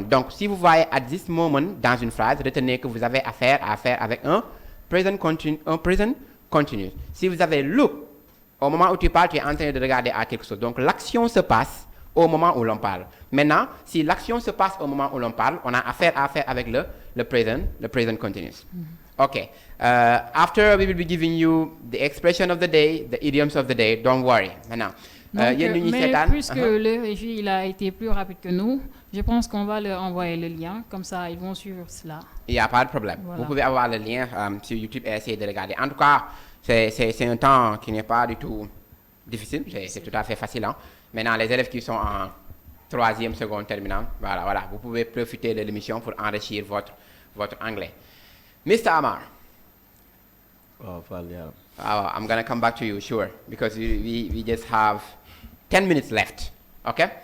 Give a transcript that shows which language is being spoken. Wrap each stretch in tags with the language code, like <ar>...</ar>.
<fr>Donc, si vous voyez</fr> <en>at this moment</en> <fr>dans une phrase, retenez que vous avez affaire avec un present continuous. Si vous avez look, au moment où tu parles, tu es en train de regarder à quelque chose. Donc, l'action se passe au moment où l'on parle. Maintenant, si l'action se passe au moment où l'on parle, on a affaire avec le present continuous.</fr> <en>Okay. After we will be giving you the expression of the day, the idioms of the day. Don't worry.</en> <fr>Maintenant, donc, mais puisque le régie il a été plus rapide que nous, je pense qu'on va leur envoyer le lien, comme ça ils vont suivre cela. Il n'y a pas de problème. Voilà. Vous pouvez avoir le lien sur YouTube et essayer de regarder. En tout cas, c'est un temps qui n'est pas du tout difficile, c'est tout à fait facile. Hein? Maintenant, les élèves qui sont en troisième, seconde, terminale, voilà, vous pouvez profiter de l'émission pour enrichir votre anglais.</fr> <en>Mr. Amar. Oh, well, yeah. I'm going to come back to you, sure, because we just have 10 minutes left, okay?</en>